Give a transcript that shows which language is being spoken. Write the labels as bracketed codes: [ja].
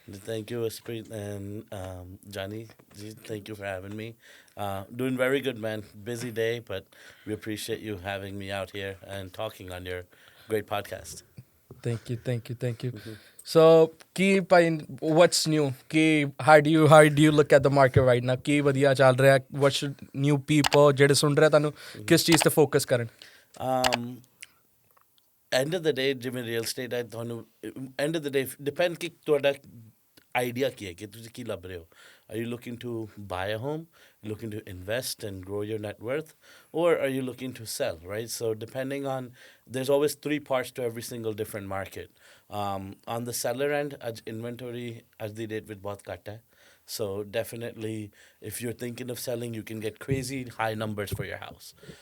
[en] Thank you, Esprit and Johnny. Thank you for having me. Doing very good, man. Busy day, but we appreciate you having me out here and talking on your great podcast. Thank you. So, [pa] Ki Bhai, [en] what's new? How do you look at the market right now? [pa] ਕੀ ਵਧੀਆ ਚੱਲ ਰਿਹਾ? [en] What should new people [pa] ਜਿਹੜੇ ਸੁਣ ਰਹੇ ਤੁਹਾਨੂੰ ਕਿਸ ਚੀਜ਼ ਤੇ ਫੋਕਸ ਕਰਨ? [en] End of the day, [pa] ਜਿਵੇਂ real estate ਹੈ ਤੁਹਾਨੂੰ [en] end of the day depend [pa] ਕਿ ਤੁਹਾਡਾ idea ਕੀ ਹੈ ਕਿ ਤੁਸੀਂ ਕੀ ਲੱਭ ਰਹੇ ਹੋ. [en] Are you looking to buy a home? Looking to invest and grow your net worth? Or are you looking to sell, right? So depending on, there's always three parts to every single different market. On the seller end, as inventory as the date with both kata. So definitely, if you're thinking of selling, you can get crazy high numbers for your house.